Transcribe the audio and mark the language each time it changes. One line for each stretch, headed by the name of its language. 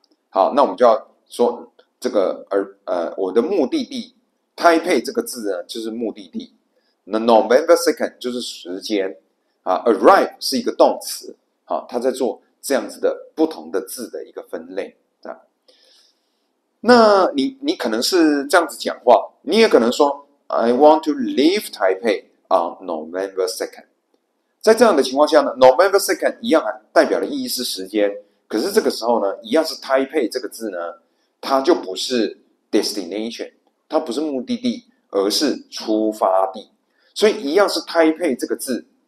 Chinese: 好，那我们就要说这个我的目的地 Taipei 这个字呢，就是目的地，那 November 2nd 就是时间。 arrive 是一个动词，它在做这样子的不同的字的一个分类。那你可能是这样子讲话，你也可能说
English: I want to leave Taipei on November 2nd。
Chinese: 在这样的情况下呢 ，November 2nd 一样代表的意义是时间，可是这个时候呢，一样是 Taipei 这个字呢，它就不是 destination， 它不是目的地，而是出发地，所以一样是 Taipei 这个字。